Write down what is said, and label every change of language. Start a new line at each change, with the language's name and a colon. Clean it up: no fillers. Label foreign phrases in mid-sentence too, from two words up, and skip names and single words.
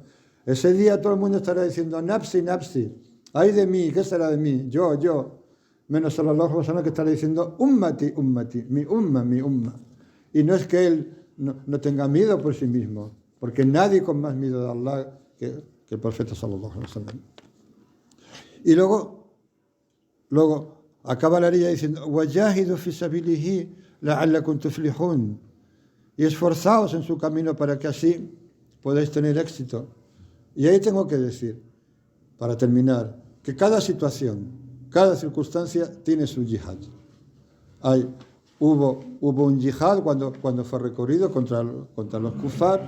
Spanish: Ese día todo el mundo estará diciendo,
Arabic: نفسي نفسي,
Spanish: ay de mí, ¿qué será de mí? Yo. Menos
Arabic: صلى الله عليه وسلم
Spanish: que estará diciendo,
Arabic: أمتي أمتي,
Spanish: mi umma, mi umma. Y no es que él no tenga miedo por sí mismo, porque nadie con más miedo de Allah que el profeta
Arabic: صلى الله عليه وسلم.
Spanish: Y luego acaba la ley diciendo,
Arabic: وجاهدوا في سبيله لعلكم تفلحون.
Spanish: Y esforzaos en su camino para que así podáis tener éxito. Y ahí tengo que decir, para terminar, que cada situación, cada circunstancia tiene su yihad. Hubo un yihad cuando fue recorrido contra los kufar.